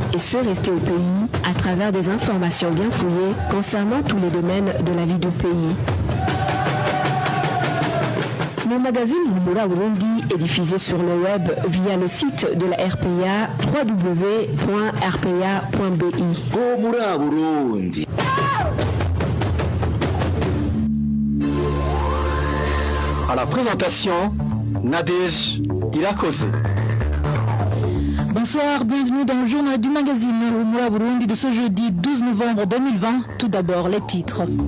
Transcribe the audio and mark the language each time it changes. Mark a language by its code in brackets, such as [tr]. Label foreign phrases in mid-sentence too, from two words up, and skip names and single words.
[fr] et ceux restés au pays à travers des informations bien fouillées concernant tous les domaines de la vie du pays. Le magazine Humura Burundi est diffusé sur le web via le site de la RPA www.rpa.bi. Humura Burundi. À la présentation, Nadège Irakoze. Bonsoir, bienvenue dans le journal du magazine Humura Burundi de ce jeudi 12 novembre 2020. Tout d'abord, les titres.